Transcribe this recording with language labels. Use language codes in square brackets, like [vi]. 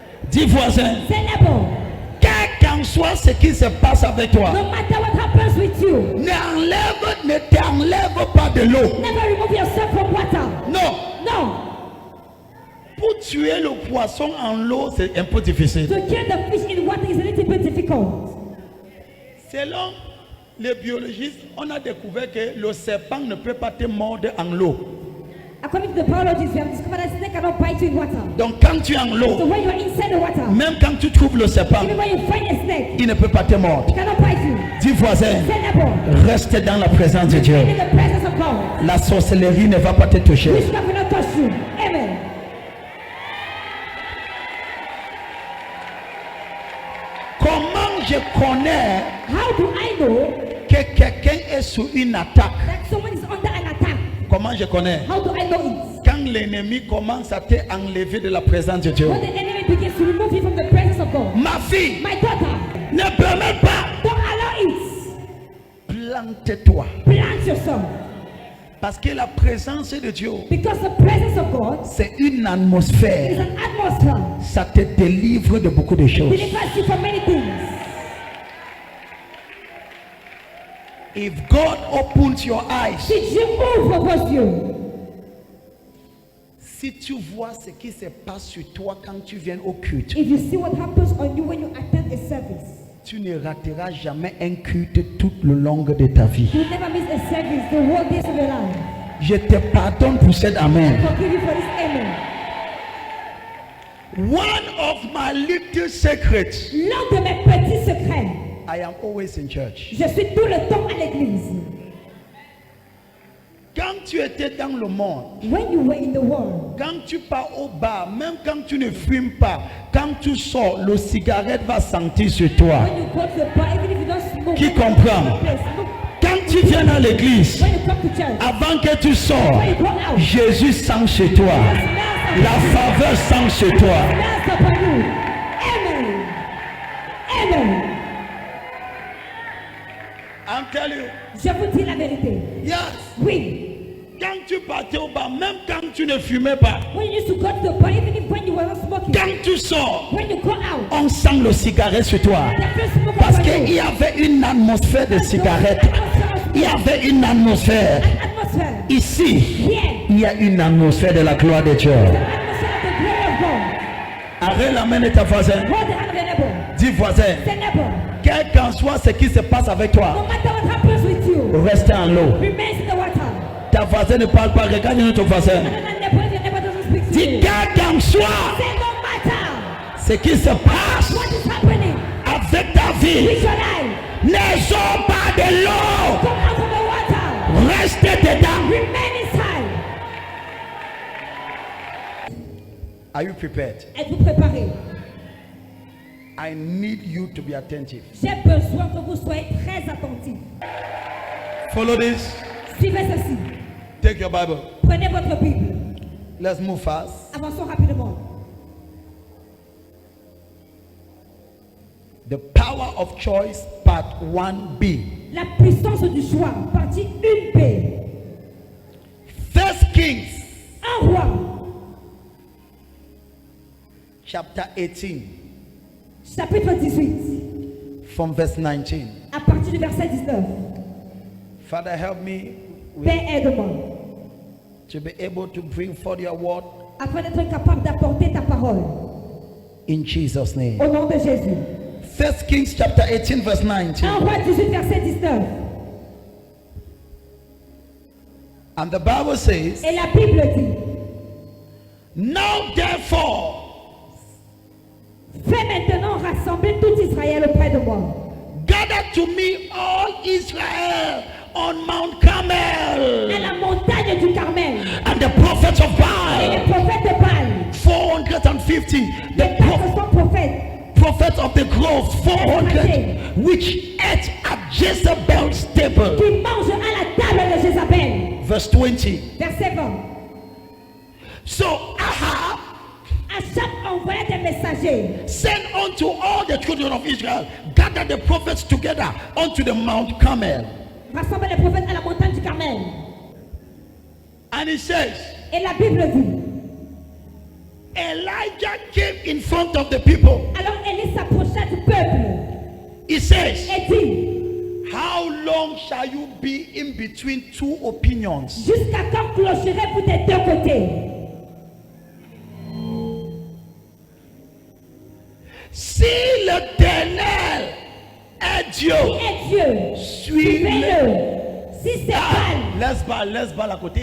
[fr] Dis voisin, [en] Say neighbor, [fr] quel qu'en soit ce qui se passe avec toi, [en] no matter what happens with you, [fr] ne t'enlève pas de l'eau. [en] never remove yourself from water. [fr] Non, [en] No. [fr] pour tuer le poisson en l'eau, c'est un peu difficile. [en] To kill the fish in water is a little bit difficult. [fr] Selon les biologistes, on a découvert que le serpent ne peut pas te mordre en l'eau. [en] According to the biologists, we have discovered that snake cannot bite you in water. [fr] Donc quand tu es en [en] So [fr] l'eau, [en] when you're inside the water, [fr] même quand tu trouves le serpent, [en] even when you find a snake, [fr] il ne peut pas te mordre. [en] it cannot bite you. [fr] Dis voisin, [en] Say neighbor, [fr] reste dans la présence de Dieu. [en] be in the presence of God. [fr] La sorcellerie ne va pas te toucher. [en] Witchcraft will not touch you. [fr] Amen. Comment je connais [en] How do I know [fr] que quelqu'un est sous une attaque? [en] that someone is under an attack? [fr] Comment je connais? [en] How do I know it? [fr] Quand l'ennemi commence à te enlever de la présence de Dieu. [en] When the enemy begins to remove you from the presence of God. [fr] Ma fille, [en] My daughter, [fr] ne permets pas. [en] don't allow it. [fr] Plante-toi. [en] Plant yourself. [fr] Parce que la présence de Dieu, [en] Because the presence of God [fr] c'est une [en] is [fr] atmosphère. [en] an atmosphere. [fr] Ça te délivre de beaucoup de choses. [en] Delivers you from many things. If God opens your eyes, [fr] Si Dieu ouvre vos yeux, si tu vois ce qui se passe sur toi quand tu viens au culte, [en] if you see what happens on you when you attend a service, [fr] tu ne rateras jamais un culte tout le long de ta vie. [en] you never miss a service the whole days of your life. [fr] Je te pardonne pour cet amen. [en] Forgive you for this amen. One of my little secrets, [fr] L'un de mes petits secrets, [en] I am always in church. [fr] je suis tout le temps à l'église. Quand tu étais dans le monde, [en] When you were in the world, [fr] quand tu pars au bar, même quand tu ne fumes pas, quand tu sors, le cigarette va sentir sur toi. [en] when you go to the bar, even if you don't smoke, [fr] Qui [en] when you [fr] comprend? [en] go to the place, look, [fr] Quand tu viens dans l'église, [en] when you come to church, [fr] avant que tu sors, [en] when you go out, [fr] Jésus sent chez toi. [en] smells [fr] La faveur sent chez toi. [en] upon you. Amen. Amen. I'm telling you. [fr] Je vous dis la vérité. [en] Yes. [fr] Oui. Quand tu partais au bar, même quand tu ne fumais pas, [en] When you used to go to the bar, even if when you were not smoking, [fr] quand tu sors, [en] when you go out, [fr] on sent le cigarette sur toi. [en] the first smoke [fr] Parce [en] upon [fr] qu'il [en] you. [fr] y avait une atmosphère de cigarette. Il y avait une atmosphère. [en] An atmosphere. [fr] Ici, [en] Here, [fr] il y a une atmosphère de la gloire de Dieu. [en] the atmosphere of the glory of God. [fr] Arrête la main de ta voisin. [en] Hold the hand of your neighbor. [fr] Dis voisin, [en] Say neighbor, [fr] quel qu'en soit ce qui se passe avec [en] no [fr] toi, [en] matter what happens with you, [fr] reste en l'eau. [en] remain in the water. [fr] Ta voisine ne parle pas, regarde notre voisin. [en] And then neighbor, if your neighbor doesn't speak to [fr] Dis [en] you, [fr] quel qu'en soit [en] say no matter [fr] ce qui se passe [en] what is happening [fr] avec ta vie, [en] with your life, [fr] ne sors pas de l'eau. [en] come out of the water. [fr] Reste dedans. [en] Remain inside. Are you prepared? [fr] Êtes-vous préparés? [en] I need you to be attentive. [fr] J'ai besoin que vous soyez très attentifs. [en] Follow this. [fr] Suivez ceci. [en] Take your Bible. [fr] Prenez votre Bible. [en] Let's move fast. [fr] Avançons rapidement. [en] The power of choice, part part 1b. [fr] La puissance du choix, partie 1b. [en] First Kings [fr] Un roi, [en] chapter 18 [fr] chapitre 18, [en] from verse 19. [fr] à partir du verset 19. [en] Father, help me [fr] Père, aide-moi, [en] to be able to bring forth your word [fr] afin d'être capable d'apporter ta parole. [en] in Jesus' name. [fr] Au nom de Jésus. [en] First Kings chapter 18 verse 19. [fr] Un roi 18, verset 19. [en] And the Bible says, [fr] Et la Bible dit, [en] now therefore [fr] fais maintenant rassembler tout Israël auprès de moi. [en] gather to me all Israel on Mount Carmel, [fr] la montagne du Carmel. [en] and the prophets of [fr] Et Baal, les prophètes de Baal. 450, Les [en] the [fr] 400 prophètes. [en] prophets of the grove, 400, which ate at Jezebel's table. [fr] Qui mangent à la table de Jézabel. [en] Verse 20. [fr] Verset 20. [en] So Ahab [fr] Achab envoya des messagers. [en] sent unto all the children of Israel, gather the prophets together unto the Mount Carmel. [fr] Rassemble les prophètes à la montagne du Carmel. [en] And he says, [fr] Et la Bible dit, [en] Elijah came in front of the people. [fr] alors Élie s'approcha du peuple [en] He says, [fr] et dit, [en] how long shall you be in between two opinions? [fr] jusqu'à quand clocherez-vous des deux côtés? Si l'Éternel est Dieu, Qui est Dieu? Suivez-le. Si c'est Baal, laisse Baal à côté.